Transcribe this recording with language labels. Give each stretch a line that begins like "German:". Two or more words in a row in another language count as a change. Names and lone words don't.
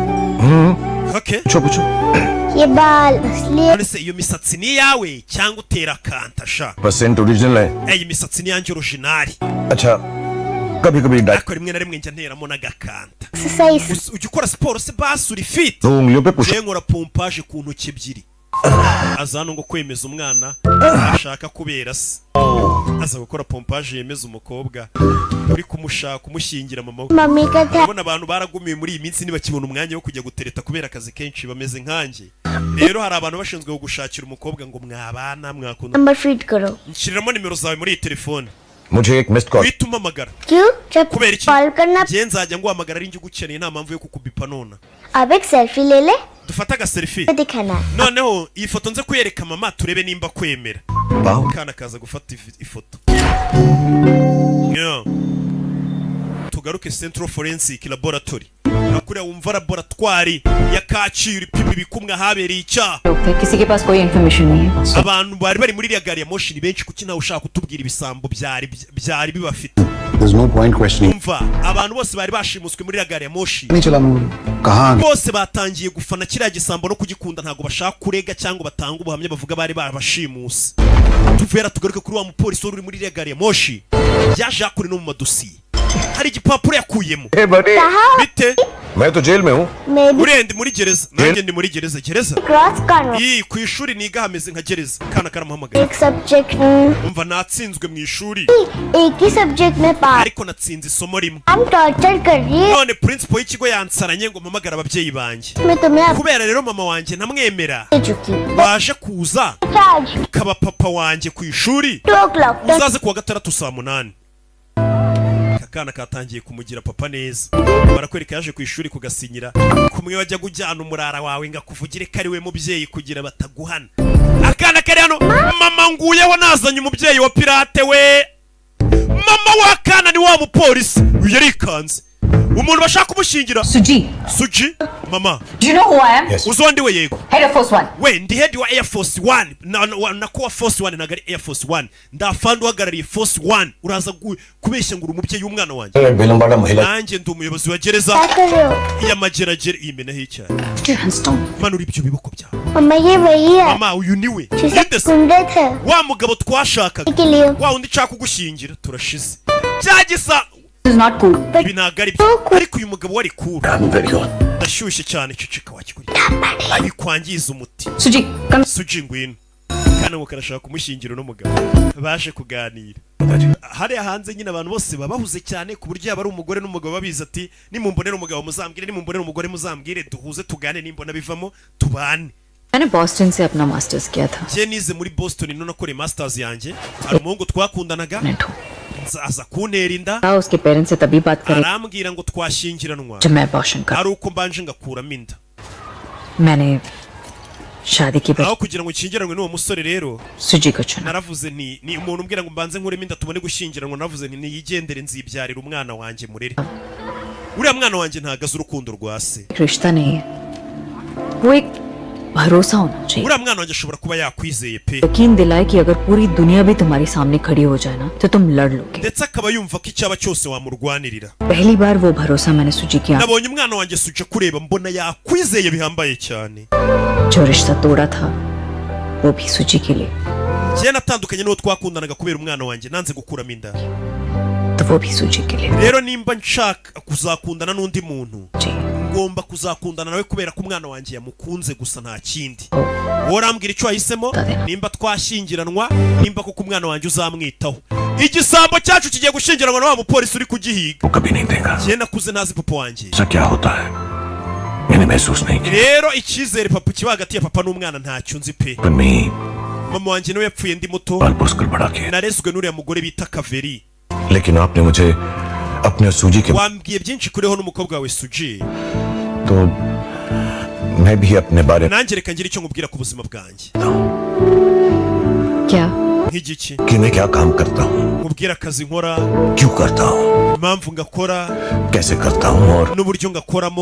Hindi: okay पूछो पूछो ये बाल असली है
Kinyarwanda: none se iyo misatsi ni iyawe cyangwa utera kanta sha
English: percent original
Hindi: है
Kinyarwanda: iyi misatsi ni yanjye originali
Hindi: अच्छा कभी कभी डाइट
Kinyarwanda: ariko rimwe na rimwe njya nteramo n'agakanta
Hindi: एक्सरसाइज
Kinyarwanda: ujya ukora siporo se basi uri fit
Hindi: दो उंगलियों पे पुश
Kinyarwanda: je nkora pompaje ku ntoki ebyiri aza hano ngo kwemeza umwana ashaka kubera se aza gukora pompaje yemeza umukobwa uri kumushaka umushyingira mama we
Hindi: मम्मी का था
Kinyarwanda: urabona abantu baragumiye muri iyi minsi ntibakibona umwanya wo kujya gutereta kubera akazi kenshi bameze nkanjye rero hari abantu bashinzwe gushakira umukobwa ngo mwabana mwakunda
Hindi: नंबर फीड करो
Kinyarwanda: nshiriramo nimero zawe muri iyi telefone
Hindi: मुझे एक
English: missed call
Kinyarwanda: uhita umpamagara
Hindi: क्यों जब
Kinyarwanda: kubera iki
Hindi: कॉल करना
Kinyarwanda: njye nzajya nguhamagara ari njye ugukeneye nta mpamvu yo kukubipa nona
Hindi: अब एक सेल्फी ले ले
Kinyarwanda: dufate agaselfie
Hindi: तो दिखाना
Kinyarwanda: noneho iyi foto nze kuyereka mama turebe nimba kwemera
Hindi: वाओ
Kinyarwanda: kana kaza gufata ifoto yeah. tugaruke Central Forensic Laboratory nakuriya wumva laboratwari ya Kacyiru ipima ibikumwe habereye icyaha
Hindi: लोग थे किसी के पास कोई इन्फॉर्मेशन नहीं है
Kinyarwanda: abantu bari bari muri iriya gari ya moshi ni benshi kuki nawe ushaka kutubwira ibisambo byari bibafite
English: There's no point questioning.
Kinyarwanda: umva abantu bose bari bashimuswe muri iriya gari ya moshi
Hindi: नहीं चला मूड कहाँ
Kinyarwanda: bose batangiye gufana kiriya gisambo no kugikunda ntabwo bashaka kurega cyangwa batanga ubuhamya bavuga bari babashimuse tuvera tugaruke kuri wa mupolisi uri muri iriya gari ya moshi yaje yakuri no mu madosiye hari igipapuro yakuyemo
Hindi: बड़े
Kinyarwanda: bite
Hindi: मैं तो जेल में हूँ मैं भी
Kinyarwanda: uriya ndi muri gereza nanjye ndi muri gereza
Hindi: क्रॉस करना
Kinyarwanda: iyi ku ishuri niga hameze nka gereza kana karamuhamagaye
Hindi: एक सब्जेक्ट
Kinyarwanda: umva natsinzwe mu ishuri
Hindi: एक ही सब्जेक्ट में पास
Kinyarwanda: ariko natsinze isomo rimwe
Hindi: हम टॉर्चर कर रही है
Kinyarwanda: none principal y'ikigo yansaranye ngo mpamagara ababyeyi banjye
Hindi: मैं तुम्हें अब
Kinyarwanda: kubera rero mama wanjye ntamwemera
Hindi: दे चुकी
Kinyarwanda: waje kuza
Hindi: आज
Kinyarwanda: kaba papa wanjye ku ishuri
English: 2 o'clock
Kinyarwanda: uzaze kuwa gatandatu saa 8 akana katangiye kumugira papa neza barakwereka yaje ku ishuri kugasinyira kumwe wajya gujyana umurara wawe ngakuvugire kari we mubyeyi kugira bataguhana akana kari hano mama nguyeho nazanye umubyeyi wa pirate we mama wakana ni wa mupolisi yarikanze umuntu bashaka kumushingira Suji, Suji mama
English: do you know who I am? Yes.
Kinyarwanda: uzo ndiwe yego
English: Head of Force 1.
Kinyarwanda: we ndi head wa Air Force 1 na kuwa Force 1 nagari Air Force 1 ndafandi uhagarariye Force 1 uraza kubeshya ngura umubyeyi w'umwana wanjye
Hindi: बिलम्बाड़ा महिला
Kinyarwanda: nanjye ndi umuyobozi wa gereza
Hindi: क्या कर रहे हो
Kinyarwanda: y'amageragere imeneho icyayi
English: Put your hands down.
Kinyarwanda: manura ibyo biboko byawe
Hindi: मम्मा ये वही है
Kinyarwanda: mama uyu niwe
Hindi: जिसे
Kinyarwanda: Yitese,
Hindi: कुंडे थे
Kinyarwanda: wa mugabo twashakaga
Hindi: के लिए
Kinyarwanda: wa undi nshaka kugushyingira turashize byagisa
English: This is not cool.
Kinyarwanda: ibi ntabwo ari byo ariko uyu mugabo wari cool
English: I'm very good.
Kinyarwanda: ndashyushye cyane ceceka wakigurira bikwangiza umuti
English: Suji, come.
Kinyarwanda: Suji ngwino kandi ngo karashaka kumushyingira n'umugabo baje kuganira hariya hanze nyine abantu bose baba bahuze cyane ku buryo yaba ari umugore n'umugabo babizi ati nimumbonera umugabo muzambwire nimumbonera umugore muzambwire duhuze tugane nimbona bivamo tubane
Hindi: मैंने बॉस्टन से अपना मास्टर्स किया था
Kinyarwanda: njye nize muri Boston no nakoreye masters yanjye hari umuhungu twakundanaga aza kuntera inda
Hindi: उसके पेरेंट्स से तभी बात करी
Kinyarwanda: arambwira ngo twashyingiranwa
Hindi: जब मैं अबॉर्शन कर
Kinyarwanda: ari uko mbanje ngakuramo inda
Hindi: मैंने शादी की
Kinyarwanda: aho kugira ngo nshyingiranwe n'uwo musore rero
Hindi: सुजी को चुना
Kinyarwanda: naravuze ni umuntu umbwira ngo mbanze nkuremo inda tubone gushyingiranwa naravuze niyigendere nzibyarira umwana wanjye murere uriya mwana wanjye ntagaze urukundo rwa se
Hindi: एक रिश्ता नहीं है वो एक भरोसा होना चाहिए
Kinyarwanda: uriya mwana wanjye ashobora kuba yakwizeye pe
Hindi: यकीन दिलाए कि अगर पूरी दुनिया भी तुम्हारी सामने खड़ी हो जाए ना तो तुम लड़ लोगे
Kinyarwanda: ndetse akaba yumva ko icyaba cyose wamurwanirira
Hindi: पहली बार वो भरोसा मैंने सुजी की आंखों
Kinyarwanda: nabonye umwana wanjye suje kureba mbona yakwizeye bihambaye cyane
Hindi: जो रिश्ता तोड़ा था वो भी सुजी के लिए
Kinyarwanda: njye natandukanye n'uwo twakundanaga kubera umwana wanjye nanze gukuramo inda
Hindi: तो वो भी सुजी के लिए
Kinyarwanda: rero nimba nshaka kuzakundana n'undi muntu
Hindi: जी
Kinyarwanda: ngomba kuzakundana nawe kubera ko umwana wanjye yamukunze gusa nta kindi wowe urambwira icyo wahisemo nimba twashyingiranwa nimba koko umwana wanjye uzamwitaho igisambo cyacu kigiye gushyingiranwa na wa mupolisi uri kugihiga
Hindi: वो कभी नहीं देगा
Kinyarwanda: njye nakuze ntazi papa wanjye
Hindi: ऐसा क्या होता है मैंने महसूस नहीं किया
Kinyarwanda: rero icyizere papa kiba hagati ya papa n'umwana ntacyo nzi pe
Hindi: मम्मी
Kinyarwanda: mama wanjye nawe yapfuye ndi muto
Hindi: पाल पोस कर बड़ा किया
Kinyarwanda: narezwe n'uriya mugore bita Kaveri
Hindi: लेकिन आपने मुझे अपने सूजी के
Kinyarwanda: wambwiye byinshi kuriho n'umukobwa wawe Suji
Hindi: तो मैं भी अपने बारे में
Kinyarwanda: nanjye reka ngire icyo nkubwira ku buzima bwanjye
Hindi: क्या
Kinyarwanda: nk'igiki
Hindi: कि मैं क्या काम करता हूँ
Kinyarwanda: nkubwira akazi nkora
Hindi: क्यों करता हूँ
Kinyarwanda: impamvu ngakora
Hindi: कैसे करता हूँ और
Kinyarwanda: n'uburyo ngakoramo